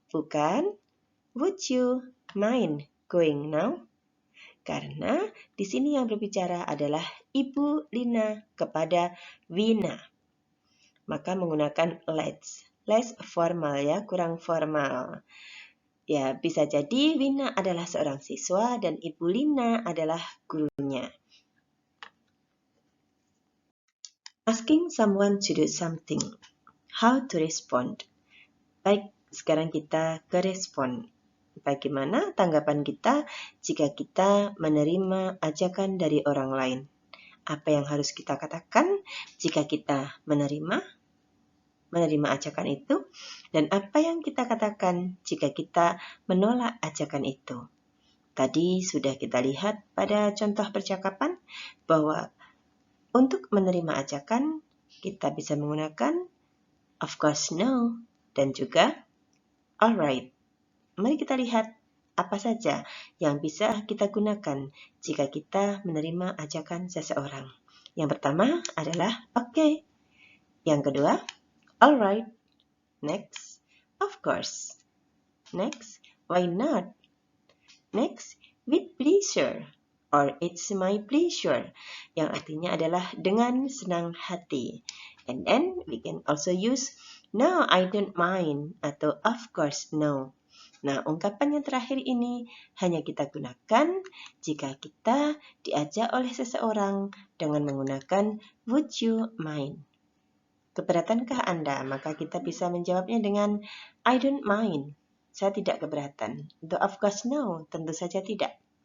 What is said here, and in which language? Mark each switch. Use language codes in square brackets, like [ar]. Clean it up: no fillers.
[id] Bukan [en] would you mind going now? [id] Karena di sini yang berbicara adalah Ibu Lina kepada Wina. Maka menggunakan [en] let's. Less formal [id] ya, kurang formal. Ya, bisa jadi Wina adalah seorang siswa dan Ibu Lina adalah gurunya. [en] Asking someone to do something. How to respond? [id] Baik, sekarang kita ke respon. Bagaimana tanggapan kita jika kita menerima ajakan dari orang lain? Apa yang harus kita katakan jika kita menerima ajakan itu? Dan apa yang kita katakan jika kita menolak ajakan itu? Tadi sudah kita lihat pada contoh percakapan bahwa untuk menerima ajakan, kita bisa menggunakan of course no dan juga alright. Mari kita lihat apa saja yang bisa kita gunakan jika kita menerima ajakan seseorang. Yang pertama adalah okay. Yang kedua, [en] alright. Next, of course. Next, why not? Next, with pleasure. Or it's my pleasure, [id] yang artinya adalah dengan senang hati. [en] And then we can also use no, I don't mind atau of course no. [id] Nah, ungkapan yang terakhir ini hanya kita gunakan jika kita diajak oleh seseorang dengan menggunakan [en] would you mind. [id] Keberatankah Anda? Maka kita bisa menjawabnya dengan [en] I don't mind. [id] Saya tidak keberatan. Atau [en] of course no, [id] tentu saja tidak.